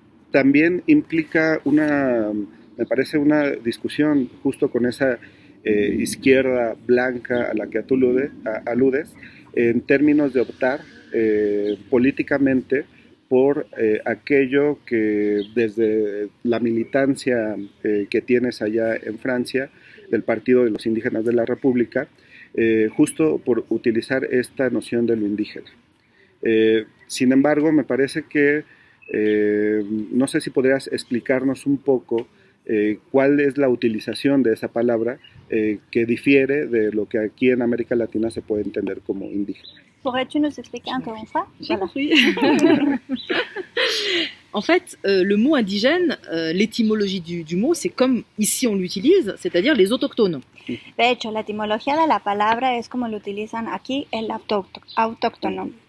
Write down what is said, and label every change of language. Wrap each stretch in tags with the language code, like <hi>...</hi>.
<es>también implica me parece una discusión justo con esa izquierda blanca a la que tú aludes, en términos de optar políticamente por aquello que desde la militancia que tienes allá en Francia, del Partido de los Indígenas de la República, justo por utilizar esta noción de lo indígena. Sin embargo, me parece que, no sé si podrías explicarnos un poco cuál es la utilización de esa palabra que difiere de lo que aquí en América Latina se puede entender como indígena.</es> <fr>Pourrais-tu nous expliquer encore une fois? Voilà. En fait, le mot indigène, l'étymologie du mot, c'est comme ici on l'utilise, c'est-à-dire les autochtones.</fr> <es>De hecho, la etimología de la palabra es como lo utilizan aquí, el autóctono.</es>